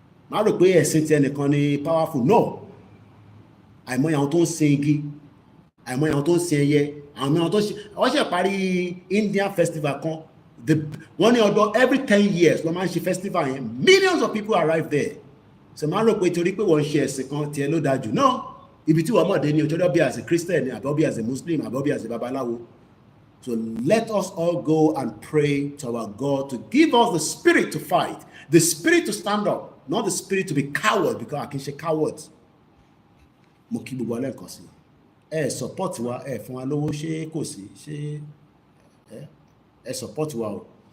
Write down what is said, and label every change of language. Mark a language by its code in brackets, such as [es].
[yo] Má rò pé ẹ̀sìn ti ẹnìkan ni powerful. No. Àìmọye àwọn tó ń sin igi, àìmọye àwọn tó ń sin ẹyẹ, àwọn tó wọ́n ṣe parí Indian festival kan. Wọ́n ní ọdún [en] every 10 years [yo] ló máa ń ṣe festival yẹn. [en] Millions of people arrive there. [yo] So má rò pé torí pé wọ́n ṣe ẹ̀sìn kan tiẹ̀ ló dájú. No. Ibi tí wọ́n mọ̀ dé ni òjòdó bí [en] as a Christian [yo] ni àbọ̀ bí [en] as a Muslim [yo] àbọ̀ bí as a babaláwo. [en] So let us all go and pray to our God to give us the spirit to fight, the spirit to stand up, not the spirit to be coward, because I can say cowards. [yo] Mo kí gbogbo alẹ́ nǹkan sí. Support wa, fún wa lówó ṣé kò sí, ṣé support wa o.